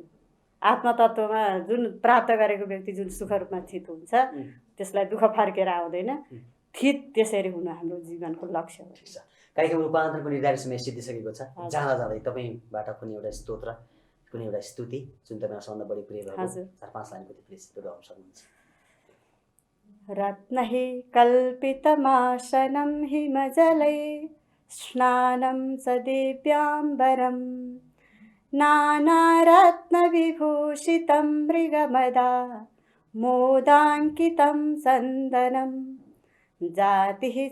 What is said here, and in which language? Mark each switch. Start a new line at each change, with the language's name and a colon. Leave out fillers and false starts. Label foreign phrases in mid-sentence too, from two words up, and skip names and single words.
Nepali: आत्मतत्त्वमा जुन प्राप्त गरेको व्यक्ति जुन सुख रूपमा स्थित हुन्छ त्यसलाई दुःख फर्केर आउँदैन। स्थित त्यसरी हुनु हाम्रो जीवनको लक्ष्य हो। ठिक छ, कार्यक्रम रूपान्तरणको निर्धारित समय सिद्धिसकेको छ। जाँदा जाँदै तपाईँबाट कुनै एउटा स्तोत्र, कुनै एउटा स्तुति जुन तपाईँलाई सबभन्दा बढी प्रिय भएको 4-5 लाइनको प्लिज गाउन सक्नुहुन्छ।
Sanskrit: रत्नहि कल्पितमासनं हिमजले स्नानं स दिव्याम्बरं नानारत्नविभूषितं मृगमदा मोदाङ्कितं सन्दनं जातिः